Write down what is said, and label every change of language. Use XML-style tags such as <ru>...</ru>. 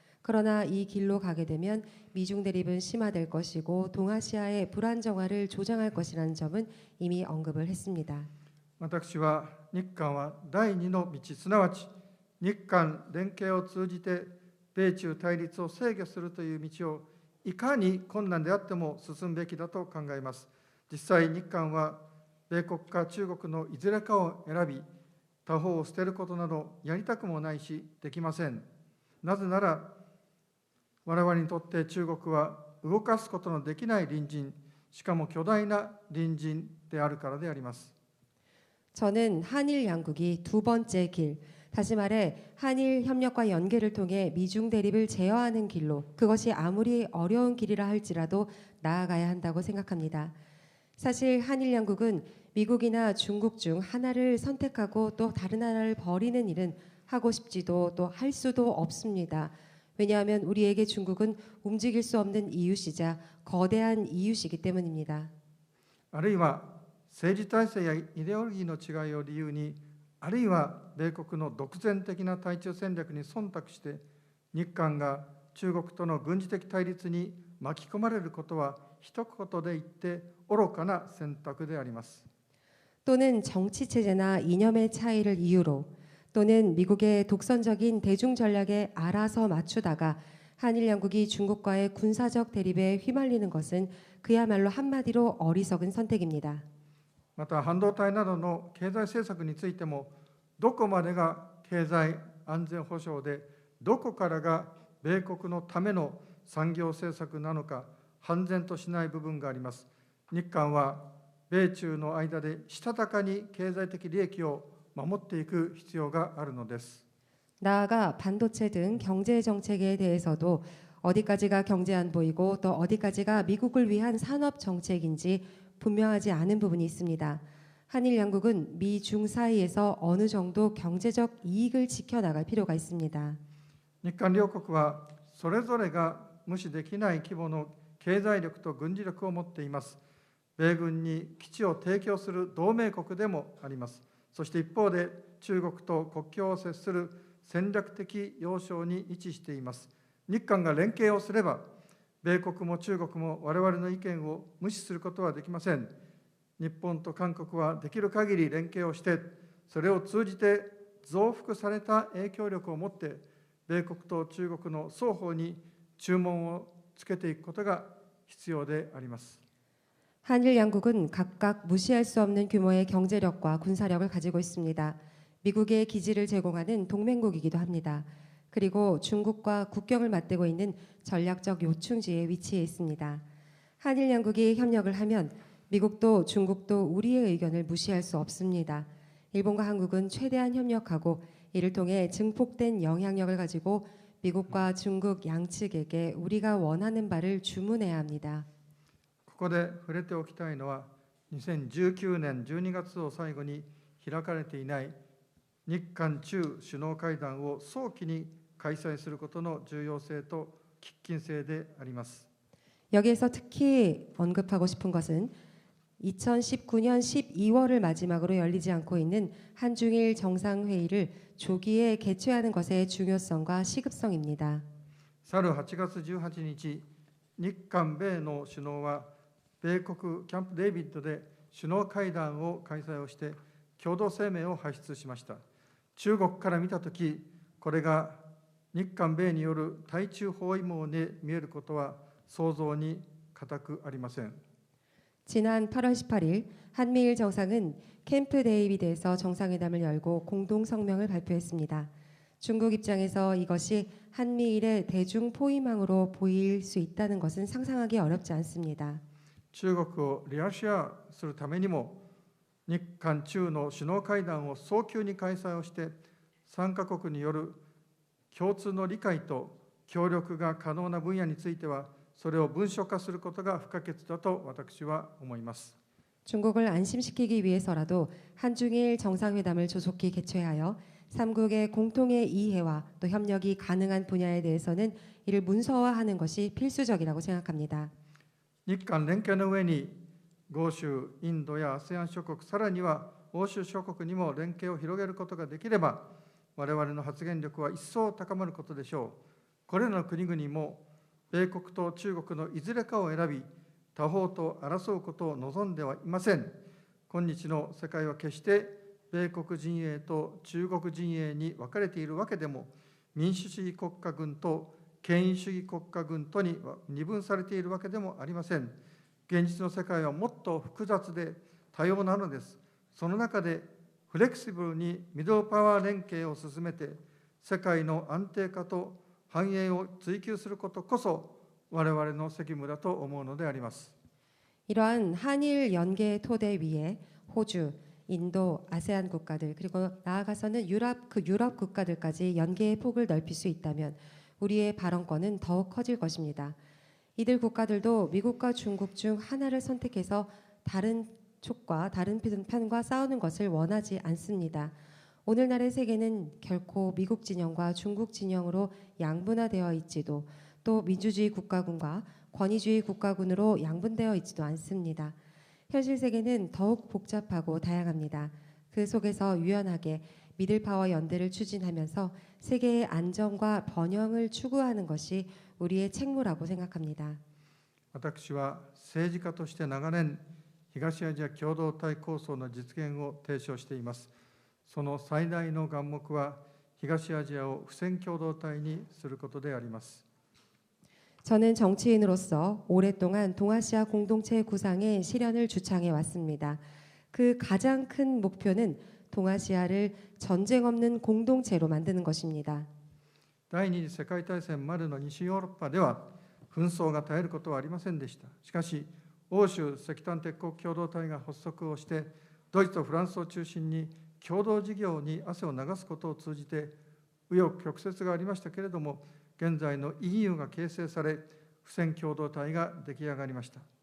<ko>그러나 이 길로 가게 되면 미중 대립은 심화될 것이고 동아시아의 불안정화를 조장할 것이라는 점은 이미 언급을 했습니다.</ko> <ja>私は日韓は第二の道、すなわち日韓連携を通じて米中対立を制御するという道をいかに困難であっても進むべきだと考えます。実際、日韓は米国か中国のいずれかを選び、他方を捨てることなどやりたくもないし、できません。なぜなら、我々にとって中国は動かすことのできない隣人、しかも巨大な隣人であるからであります。</ja> <ko>저는 한일 양국이 두 번째 길, 다시 말해 한일 협력과 연계를 통해 미중 대립을 제어하는 길로, 그것이 아무리 어려운 길이라 할지라도 나아가야 한다고 생각합니다. 사실 한일 양국은 미국이나 중국 중 하나를 선택하고 또 다른 하나를 버리는 일은 하고 싶지도 또 할 수도 없습니다. 왜냐하면 우리에게 중국은 움직일 수 없는 이웃이자 거대한 이웃이기 때문입니다.</ko> <ja>あるいは政治体制やイデオロギーの違いを理由に、あるいは米国の独善的な対中戦略に忖度して日韓が中国との軍事的対立に巻き込まれることは一言で言って愚かな選択であります。</ja> <ko>또는 정치 체제나 이념의 차이를 이유로, 또는 미국의 독선적인 대중 전략에 알아서 맞추다가 한일 양국이 중국과의 군사적 대립에 휘말리는 것은 그야말로 한마디로 어리석은 선택입니다.</ko> <ja>また半導体などの経済政策についても、どこまでが経済安全保障で、どこからが米国のための産業政策なのか、判然としない部分があります。日韓は米中の間でしたたかに経済的利益を守っていく必要があるのです。</ja> <ko>나아가 반도체 등 경제 정책에 대해서도 어디까지가 경제 안보이고 또 어디까지가 미국을 위한 산업 정책인지 분명하지 않은 부분이 있습니다. 한일 양국은 미중 사이에서 어느 정도 경제적 이익을 지켜나갈 필요가 있습니다.</ko> <ja>日韓両国はそれぞれが無視できない規模の経済力と軍事力を持っています。米軍に基地を提供する同盟国でもあります。そして一方で中国と国境を接する戦略的要衝に位置しています。日韓が連携をすれば、米国も中国も我々の意見を無視することはできません。日本と韓国はできる限り連携をして、それを通じて増幅された影響力を持って、米国と中国の双方に注文をつけていくことが必要であります。</ja> <ko>한일 양국은 각각 무시할 수 없는 규모의 경제력과 군사력을 가지고 있습니다. 미국의 기지를 제공하는 동맹국이기도 합니다. 그리고 중국과 국경을 맞대고 있는 전략적 요충지에 위치해 있습니다. 한일 양국이 협력을 하면 미국도 중국도 우리의 의견을 무시할 수 없습니다. 일본과 한국은 최대한 협력하고 이를 통해 증폭된 영향력을 가지고 미국과 중국 양측에게 우리가 원하는 바를 주문해야 합니다.</ko> <ja>ここで触れておきたいのは、2019年12月を最後に開かれていない日韓中首脳会談を早期に開催することの重要性と喫緊性であります。</ja> <ko>여기에서 특히 언급하고 싶은 것은 2019년 12월을 마지막으로 열리지 않고 있는 한중일 정상회의를 조기에 개최하는 것의 중요성과 시급성입니다.</ko> <ja>去る8月18日、日韓米の首脳は米国キャンプデービッドで首脳会談を開催をして共同声明を発出しました。中国から見たとき、これが日韓米による対中包囲網に見えることは想像に難くありません。</ja> <ko>지난 8월 18일 한미일 정상은 캠프 데이비드에서 정상회담을 열고 공동 성명을 발표했습니다. 중국 입장에서 이것이 한미일의 대중 포위망으로 보일 수 있다는 것은 상상하기 어렵지 않습니다.</ko> <ja>中国をリアシェアするためにも、日韓中の首脳会談を早急に開催をして、3カ国による共通の理解と協力が可能な分野については、それを文書化することが不可欠だと私は思います。</ja> <ko>중국을 안심시키기 위해서라도 한중일 정상회담을 조속히 개최하여 3국의 공통의 이해와 또 협력이 가능한 분야에 대해서는 이를 문서화하는 것이 필수적이라고 생각합니다.</ko> <ja>日韓連携の上に、豪州、インドや ASEAN 諸国、さらには欧州諸国にも連携を広げることができれば、我々の発言力は一層高まることでしょう。これらの国々も、米国と中国のいずれかを選び、他方と争うことを望んではいません。今日の世界は決して米国陣営と中国陣営に分かれているわけでも、民主主義国家軍と権威主義国家軍とに二分されているわけでもありません。現実の世界はもっと複雑で多様なのです。その中でフレキシブルにミドルパワー連携を進めて、世界の安定化と繁栄を追求することこそ我々の責務だと思うのであります。</ja> <ko>이러한 한일 연계 토대 위에 호주, 인도, 아세안 국가들 그리고 나아가서는 유럽 국가들까지 연계의 폭을 넓힐 수 있다면 우리의 발언권은 더욱 커질 것입니다. 이들 국가들도 미국과 중국 중 하나를 선택해서 다른 쪽과 다른 편과 싸우는 것을 원하지 않습니다. 오늘날의 세계는 결코 미국 진영과 중국 진영으로 양분화되어 있지도 또 민주주의 국가군과 권위주의 국가군으로 양분되어 있지도 않습니다. 현실 세계는 더욱 복잡하고 다양합니다. 그 속에서 유연하게 미들파워 연대를 추진하면서 세계의 안정과 번영을 추구하는 것이 우리의 책무라고 생각합니다.</ko> <ja>私は政治家として長年、東アジア共同体構想の実現を提唱しています。その最大の眼目は、東アジアを不戦共同体にすることであります。</ja> <ko>저는 정치인으로서 오랫동안 동아시아 공동체 구상의 실현을 주창해 왔습니다. 그 가장 큰 목표는 동아시아를 전쟁 없는 공동체로 만드는 것입니다.</ko> <ja>第二次世界大戦までの西ヨーロッパでは、紛争が絶えることはありませんでした。しかし、欧州石炭鉄鋼共同体が発足をして、ドイツとフランスを中心に共同事業に汗を流すことを通じて、紆余曲折がありましたけれども、現在の EU が形成され、不戦共同体が出来上がりました。</ja>